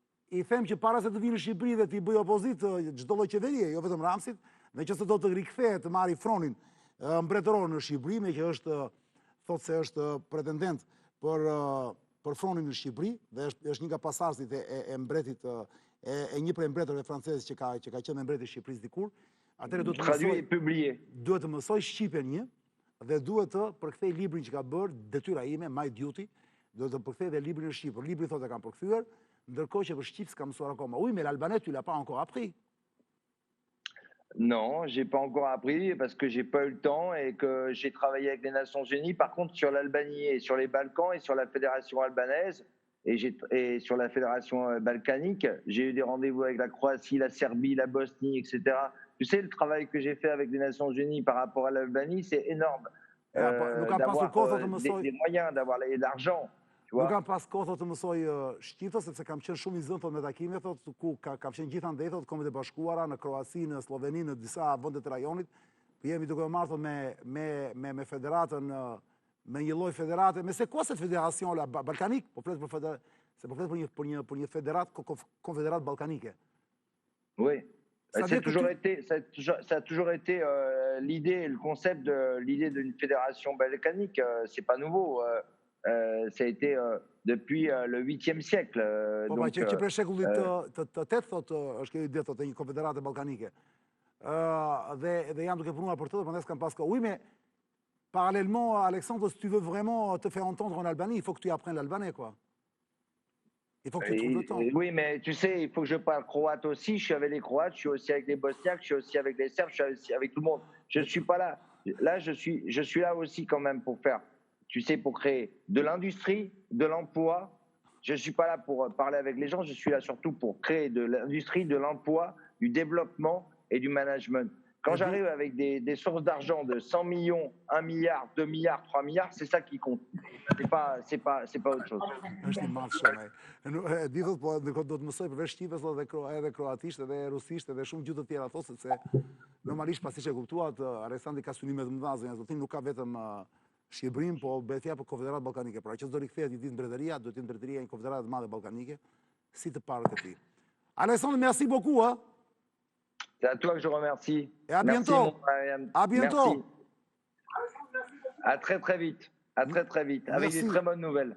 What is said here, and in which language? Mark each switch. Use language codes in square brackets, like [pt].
[sq] I them që para se të vinë në Shqipëri dhe t'i bëj opozitë çdo lloj qeverie, jo vetëm Ramsit, nëse do të rikthehet të marrë fronin mbretëror në Shqipëri, me që thotë se është pretendent për fronin në Shqipëri dhe është një nga pasardhësit e mbretit e një prej mbretërve francezë që ka qenë mbret i Shqipërisë dikur. Atëherë duhet të mësoj shqipen një dhe duhet të përkthej librin që ka bërë, detyra ime, My Duty, duhet të përkthej dhe librin në shqip. Libri thotë e kam përkthyer, ndërkohë që për shqip s'kam mësuar akoma. [fr] Oui, mais l'albanais, tu l'as pas encore appris. Non, j'ai pas encore appris parce que j'ai pas eu le temps et que j'ai travaillé avec les Nations Unies. Par contre, sur l'Albanie et sur les Balkans et sur la fédération albanaise et sur la fédération balkanique, j'ai eu des rendez-vous avec la Croatie, la Serbie, la Bosnie, etc. Tu sais, le travail que j'ai fait avec les Nations Unies par rapport à l'Albanie, c'est énorme. D'avoir des moyens, d'avoir l'argent. [sq] Nuk kam pas kohë të mësoj shqiptën, sepse kam qenë shumë I zënë thot me takime, thot ku kam qenë gjithandej thot Kombet e Bashkuara, në Kroaci, në Sloveni, në disa vende të rajonit. Jemi duke marrë me federatën, me një lloj federate, [fr] mais c'est quoi cette fédération là balkanique? [sq] Po flet për një federat konfederat balkanike. [fr] Oui. Ça a toujours été l'idée, le concept de l'idée d'une fédération balkanique. C'est pas nouveau. Ça a été depuis le 8e siècle. [sq] Që për shekullit të 8 thot është kjo ide thot e një konfederate balkanike. Dhe jam duke punuar për të, prandaj s'kam pas kohë. [fr] Oui, mais parallèlement, Alexandre, si tu veux vraiment te faire entendre en Albanie, il faut que tu apprennes l'albanais, quoi. Il faut que tu trouves le temps. Oui, mais tu sais, il faut que je parle croate aussi. Je suis avec les Croates, je suis aussi avec les Bosniaques, je suis aussi avec les Serbes, je suis aussi avec tout le monde. Je ne suis pas là. Là, je suis là aussi quand même pour faire, tu sais, pour créer de l'industrie, de l'emploi. Je ne suis pas là pour parler avec les gens, je suis là surtout pour créer de l'industrie, de l'emploi, du développement et du management. Quand j'arrive avec des sources d'argent de 100 millions, 1 milliard, 2 milliards, 3 milliards, c'est ça qui compte. C'est pas autre chose. [sq] Është I madh shumë. Di thot, po ndërkohë do të mësoj përveç shqipes edhe kroatisht, edhe rusisht, edhe shumë gjuhë të tjera thot, sepse normalisht pasi që e kuptuat, Aleksandri ka synime të mëdha, zotin nuk ka vetëm Shqipërinë, po bëhet fjalë për Konfederatë Ballkanike. Pra që do rikthehet një ditë mbretëria, do të jetë mbretëria një konfederatë të madhe ballkanike, si të parët e tij. [fr] Alexandre, merci beaucoup, hein. C'est à toi que je remercie. Et à bientôt. À bientôt. Merci. À très très vite. À très très vite. Avec des très bonnes nouvelles.